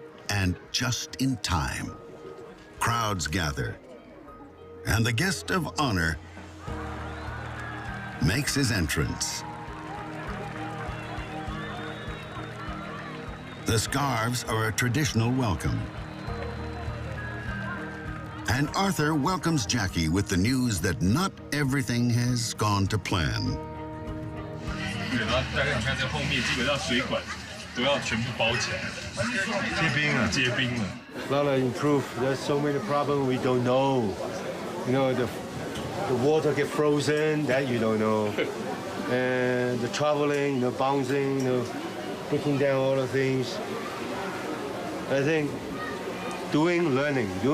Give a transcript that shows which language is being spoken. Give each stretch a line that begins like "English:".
English: And just in time, crowds gather, and the guest of honor makes his entrance. The scarves are a traditional welcome. And Arthur welcomes Jackie with the news that not everything has gone to plan.
Chinese: 对，然后大概你看这后面基本上水管都要全部包起来，结冰了。
English: A lot of improve. There's so many problems we don't know. You know, the water get frozen, that you don't know. And the traveling, bouncing, breaking down all the things. I think doing, learning.